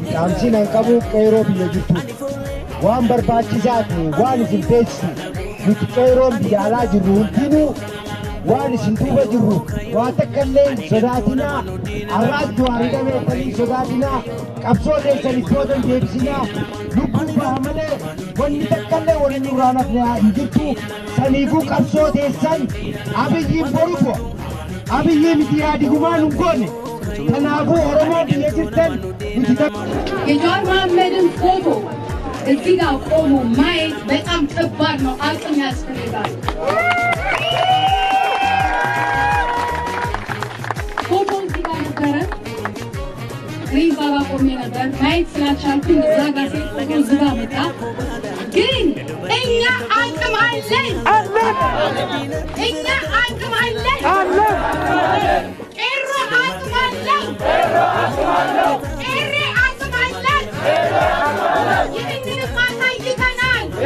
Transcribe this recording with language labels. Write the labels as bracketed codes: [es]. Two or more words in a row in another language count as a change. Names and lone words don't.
[om] Dhaamsiin an qabu qeerroo biyya jirtu waan barbaachisaatu waan isin teessisu nuti qeerroon biyya alaa jirru hundinuu waan isin duuba jirru waa takkallee sodaatinaa arraatti waa hidhameessanii sodaatinaa qabsoo deessanii tootan deebisinaa lubbuun baha malee wanni takkallee waliin nurraa nafne hin jirtu saniifuu qabsoo teessan Abiyyiin boruko Abiyyi miti yaadigumaan hin goone kanaafuu Oromoo biyya jirtan [am] የጀዋር መሐመድን ፎቶ እዚህ ጋር ቆሞ ማየት በጣም ከባድ ነው፣ አቅም ያስፈልጋል። ፎቶ እዚህ ጋር ነበረ፣ እኔም ባባ ቆሜ ነበር። ማየት ስላልቻልኩኝ እዛ ጋር ሴት ፎቶ እዚህ ጋር መጣ። ግን እኛ አቅም አለን፣ እኛ አቅም አለን፣ ቄሮ አቅም አለን፣ ቄሬ አቅም አለን። ይህንንም አሳይተናል።